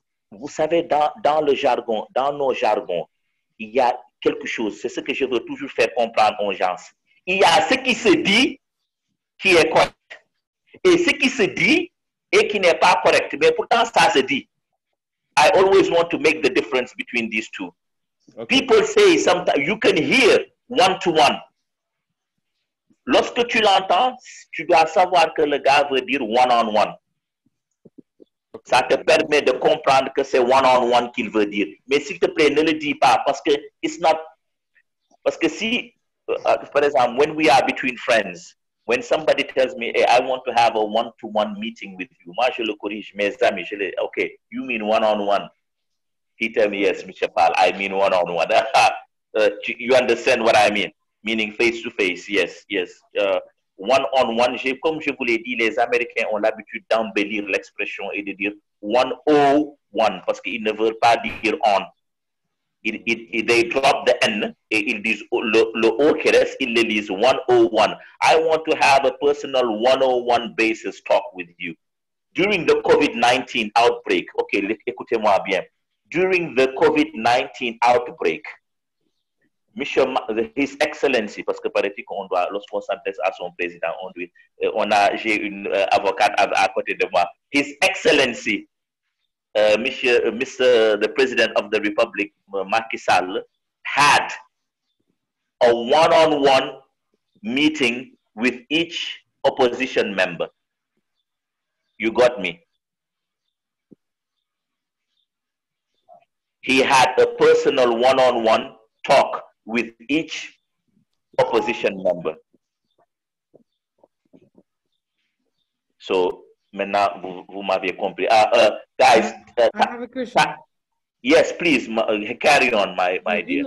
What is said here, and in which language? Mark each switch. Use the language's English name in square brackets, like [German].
[French] Vous savez, dans le jargon, dans nos jargons, il y a quelque chose. C'est ce que je veux toujours faire comprendre aux gens. Il y a ce qui se dit qui est correct. Et ce qui se dit et qui n'est pas correct. Mais pourtant, ça se dit. [English] I always want to make the difference between these two. Okay. People say sometimes, you can hear one-to-one. [French] Lorsque tu l'entends, tu dois savoir que le gars veut dire one-on-one. Ça te permet de comprendre que c'est one-on-one qu'il veut dire. Mais s'il te plaît, ne le dis pas parce que [English] it's not. [French] Parce que si, par exemple, [English] when we are between friends, When somebody tells me, hey, I want to have a one-to-one meeting with you, [French] moi je le corrige, mes amis, je le, [English] okay, you mean one-on-one? He tell me, yes, Mr. Pal, I mean one-on-one. You understand what I mean? Meaning face-to-face, yes, yes. [French] One-on-one, comme je vous l'ai dit, les Américains ont l'habitude d'embellir l'expression et de dire one-o-one, parce qu'ils ne veulent pas dire on. [English] They drop the N [French] et ils disent le O qui reste, ils le lisent 101. [English] I want to have a personal 101 basis talk with you. During the COVID-19 outbreak, okay, [French] écoutez-moi bien. [English] During the COVID-19 outbreak, [French] Monsieur, [English] His Excellency, [French] parce que paraît-il qu'on doit, lorsqu'on s'adresse à son président, j'ai une avocate à côté de moi. [English] His Excellency, Mr. The President of the Republic, Macky Sall, had a one-on-one meeting with each opposition member. You got me? He had a personal one-on-one talk with each opposition member. [French] So, maintenant, vous m'avez compris. [English] Guys, I have a question. Yes, please carry on, my dear.